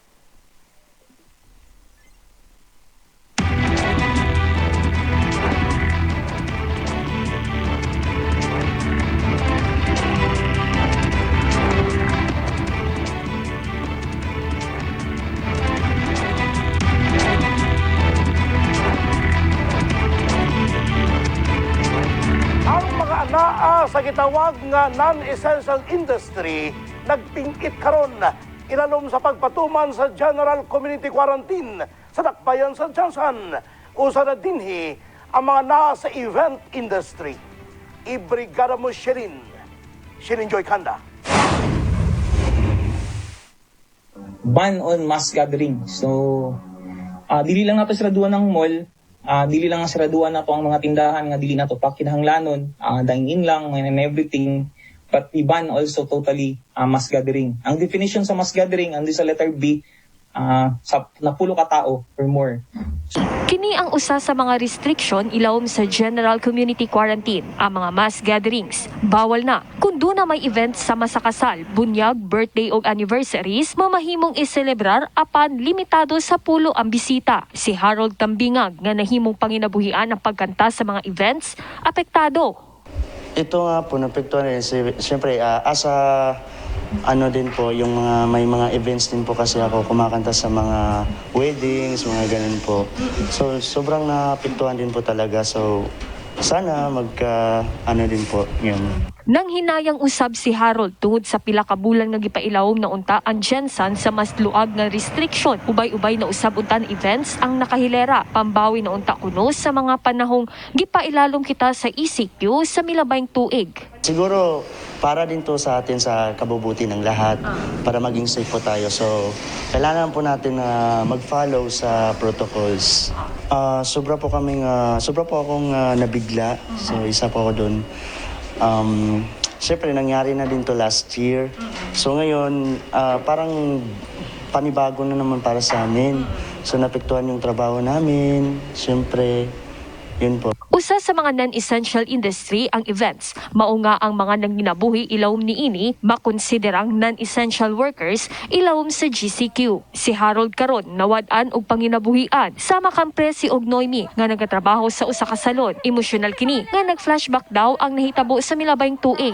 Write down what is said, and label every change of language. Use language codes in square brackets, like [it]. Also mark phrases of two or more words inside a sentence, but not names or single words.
[ceb] Naa sa gitawag nga [en] non-essential industry [ceb] nagpingkit karon ilalom sa pagpatuman sa [en] General Community Quarantine [ceb] sa dakbayan sa Jansan usa na dinhi ang mga naa sa event industry. Ibrigada mo Sherin Joy Kanda. [en] Ban on mass gathering. [ceb] So dili lang nato siraduan ng mall. Dili lang siraduan na to ang mga tindahan nga dili na to pa kinahanglanon, [en] dine-in lang and everything, but we ban also totally mass gathering. [ceb] Ang definition sa [en] mass gathering [ceb] andi sa letter B, sa napulo ka tao or more. Kini ang usa sa mga restriction ilawom sa [en] General Community Quarantine. [ceb] Ang mga [en] mass gatherings [ceb] bawal na. Kung doon na may event sa masakasal, bunyag, birthday o anniversaries, mamahimong iselebrar apan limitado sa pulo ang bisita. Si Harold Tambingag nga nahimong panginabuhian ang pagkanta sa mga events, apektado. [tl] Ito nga po, napektuhan rin. Siyempre, din po, yung may mga events din po kasi ako kumakanta sa mga weddings, mga ganun po. So, sobrang napektuhan din po talaga. So, sana din po, yun. [ceb] Nang hinayang usab si Harold tungod sa pila ka bulan nga gipailawom na unta ang Jensan sa mas luag nga restriction. Ubay-ubay na usab unta events ang nakahilera. Pambawi na unta kuno sa mga panahong gipailalom kita sa ECQ sa milabayng tuig. [tl] Siguro para din to sa atin sa kabubuti ng lahat para maging safe po tayo. So, kailangan po natin mag-follow sa protocols. Sobra po akong nabigla. So, isa po ako doon. Siyempre, nangyari na din to [en] last year. [tl] So, ngayon, parang panibago na naman para sa amin. So, napektuhan yung trabaho namin. Siyempre, yun po. [ceb] Usa sa mga [en] non-essential industry [ceb] ang events. Mao nga ang mga nanginabuhi ilawom niini makonsiderang [en] non-essential workers [ceb] ilawom sa GCQ. Si Harold karon nawad-an og panginabuhian sama kang Presi og Noemi nga nagatrabaho sa usa ka salon. Emosyonal kini nga nag-flashback daw ang nahitabo sa milabayng tuig.